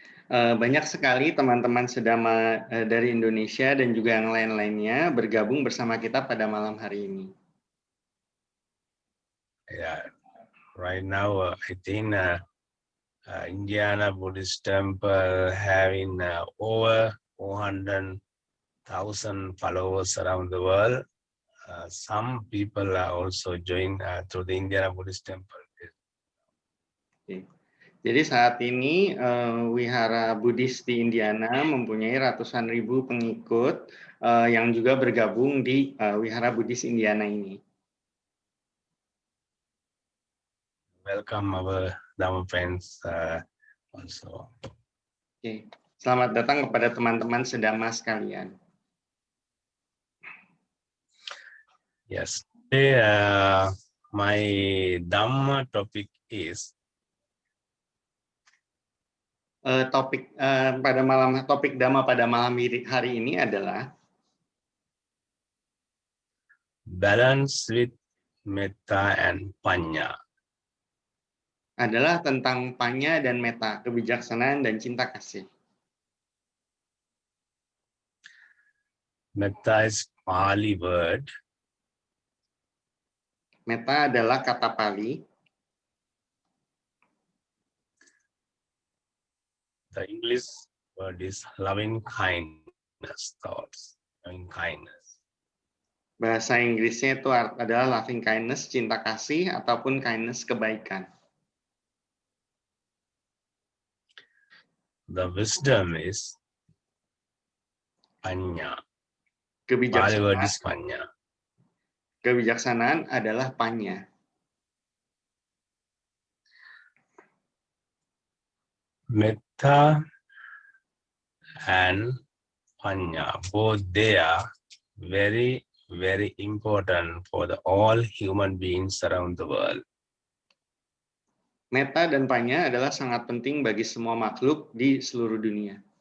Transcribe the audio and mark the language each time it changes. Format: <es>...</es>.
<id>Banyak sekali teman-teman sedama dari Indonesia dan juga yang lain-lainnya bergabung bersama kita pada malam hari ini.</id> <en>Yeah, right now I think Indiana Buddhist Temple having over 400,000 followers around the world. Some people are also joined to the Indiana Buddhist Temple.</en> <id>Okay. Jadi saat ini Wihara Buddhis di Indiana mempunyai ratusan ribu pengikut yang juga bergabung di Wihara Buddhis Indiana ini.</id> <en>Welcome our Dhamma friends also.</en> <id>Okay. Selamat datang kepada teman-teman sedama sekalian.</id> <en>Yes, today, my Dhamma topic is</en> <id>Topik Dhamma pada malam hari ini adalah</id> <en>balance with metta and panya.</en> <id>Adalah tentang panya dan metta, kebijaksanaan dan cinta kasih.</id> <en>Metta is Pali word.</en> <id>Metta adalah kata Pali.</id> <en>The English word is loving kindness, thoughts, loving kindness.</en> <id>Bahasa Inggrisnya itu adalah loving kindness, cinta kasih, ataupun kindness, kebaikan.</id> <en>The wisdom is panya. Pali word is panya.</en> <id>Kebijaksanaan adalah panya.</id> <en>Metta and panya, both they are very, very important for all human beings around the world.</en> <id>Metta dan panya adalah sangat penting bagi semua makhluk di seluruh dunia.</id>